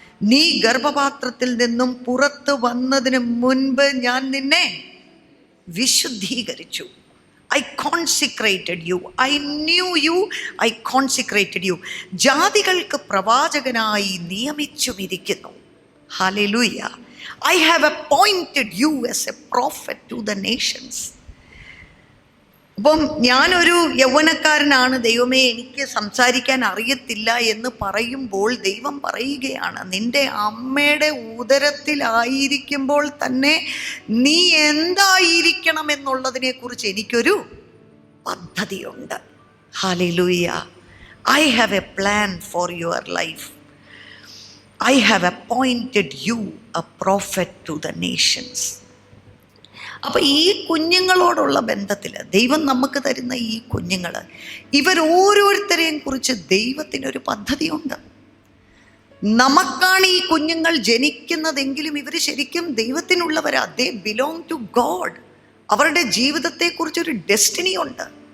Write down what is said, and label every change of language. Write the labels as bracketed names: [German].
[Malayalam] നീ ഗർഭപാത്രത്തിൽ നിന്നും പുറത്ത് വന്നതിന് മുൻപ് ഞാൻ നിന്നെ വിശുദ്ധീകരിച്ചു. [English] I consecrated you. I knew you. I consecrated you. [Malayalam] ജാതികൾക്ക് പ്രവാചകനായി നിയമിച്ചുമിരിക്കുന്നു. Hallelujah. [English] I have appointed you as a prophet to the nations. [Malayalam] അപ്പം ഞാനൊരു യൗവനക്കാരനാണ്, ദൈവമേ എനിക്ക് സംസാരിക്കാൻ അറിയത്തില്ല എന്ന് പറയുമ്പോൾ ദൈവം പറയുകയാണ്, നിന്റെ അമ്മയുടെ ഉദരത്തിലായിരിക്കുമ്പോൾ തന്നെ നീ എന്തായിരിക്കണം എന്നുള്ളതിനെ കുറിച്ച് എനിക്കൊരു പദ്ധതിയുണ്ട്. Hallelujah. [English] I have a plan for your life. I have appointed you a prophet to the nations. [Malayalam] അപ്പോൾ ഈ കുഞ്ഞുങ്ങളോടുള്ള ബന്ധത്തിൽ ദൈവം നമുക്ക് തരുന്ന ഈ കുഞ്ഞുങ്ങൾ, ഇവരോരോരുത്തരെയും കുറിച്ച് ദൈവത്തിനൊരു പദ്ധതിയുണ്ട്. നമുക്കാണ് ഈ കുഞ്ഞുങ്ങൾ ജനിക്കുന്നതെങ്കിലും ഇവർ ശരിക്കും ദൈവത്തിനുള്ളവരാ. [English] They belong to God. [Malayalam] അവരുടെ ജീവിതത്തെക്കുറിച്ചൊരു ഡെസ്റ്റിനി ഉണ്ട്.